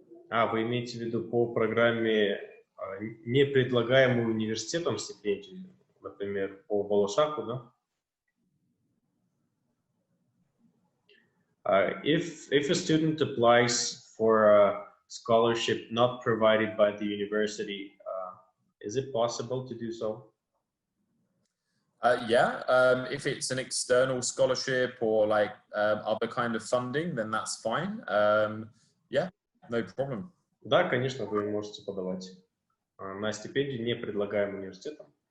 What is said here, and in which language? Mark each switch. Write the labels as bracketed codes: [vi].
[ru] Вы имеете в виду по программе, не предлагаемой университетом стипендию, например, по Балашаку, да? [en] If a student applies for a scholarship not provided by the university, is it possible to do so? Yeah, if it's an external scholarship or like other kind of funding, then that's fine. Yeah, no problem. [ru] Да, конечно, вы можете подавать на стипендию, не предлагаемую университетом.